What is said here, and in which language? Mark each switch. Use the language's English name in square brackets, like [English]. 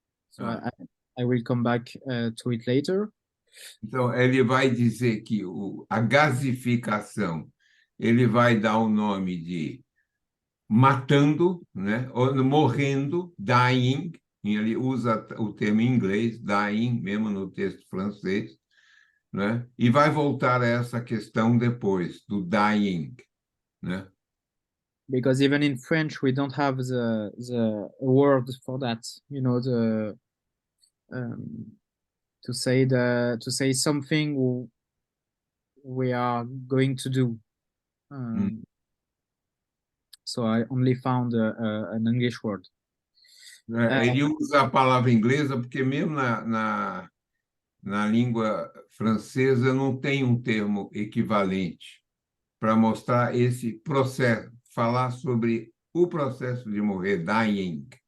[English] So I will come back to it later. [Portuguese] Então, ele vai dizer que a gasificação, ele vai dar o nome de matando, né? Ou morrendo, dying, Ele usa o termo em inglês, dying, mesmo no texto francês, né? E vai voltar a essa questão depois, do dying, né? [English] Because even in French we don't have the word for that, you know, the to say something we are going to do. So I only found an English word. [Portuguese] Ele usa a palavra inglesa porque mesmo na língua francesa não tem um termo equivalente para mostrar esse processo, falar sobre o processo de morrer, dying.